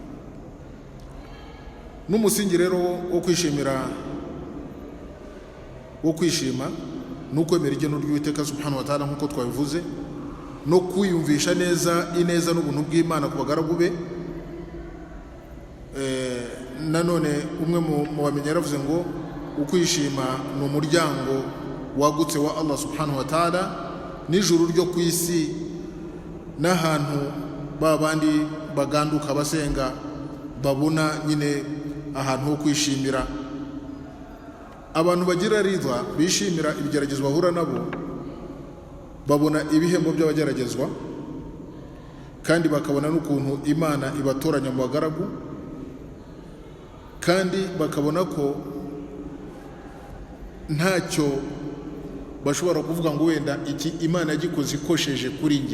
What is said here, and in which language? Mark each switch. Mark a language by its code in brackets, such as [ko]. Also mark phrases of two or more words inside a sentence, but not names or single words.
[rw] N'umusingi rero wo kwishima n'ukwemera igeno ry'Uwiteka [ar] سبحانه وتعالى [rw] nk'uko twabivuze, no kwiyumvisha neza ineza n'ubuntu bw'Imana ku bagaragu be. Nanone umwe mu bamenyi yaravuze ngo ukwishima ni umuryango wagutse wa Allah [ar] سبحانه وتعالى [rw] n'ijuru ryo ku isi, n'ahantu babandi baganduka basenga babona nyine ahantu ho kwishimira. Abantu bagira ridha bishimira ibigeragezo bahura nabo, babona ibihembo by'abageragezwa, kandi bakabona n'ukuntu Imana ibatoranya mu bagaragu, kandi bakabona ko ntacyo bashobora kuvuga ngo wenda iki Imana yagikoze ikosheje kuri nge.